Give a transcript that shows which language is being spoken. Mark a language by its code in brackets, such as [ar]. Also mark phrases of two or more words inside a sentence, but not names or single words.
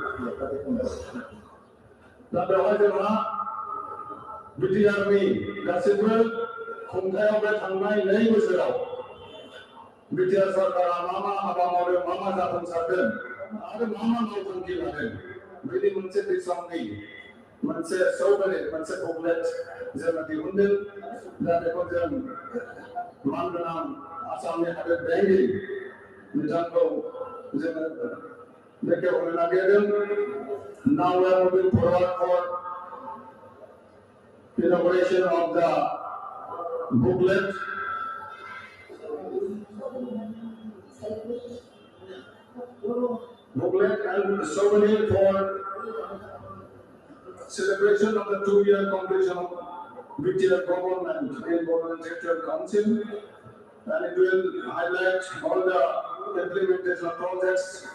[brx] दा बेवहाय जोंहा बिटिआरनि गासैबो खुंथायाव बे थांनाय 2 बोसोराव बिटिआर सरकारा मा हाबा मावदों, मा जाफुंसारदों आरो मा मावथांखि लादों बेनि मोनसे बिसम्बि मोनसे सौबोरै मोनसे बुकलेट जोङो दिहुनदों। दा बेखौ जों मानगोनां आसामनि हादोर बेंगिरि बिथांखौ जोङो बेखेवनो नागिरदों। [en] Now we are moving forward for inauguration of the booklet. Booklet and souvenir for celebration of the 2-year completion of BTR government in Government Sector Council, and it will highlight all the implementation of projects,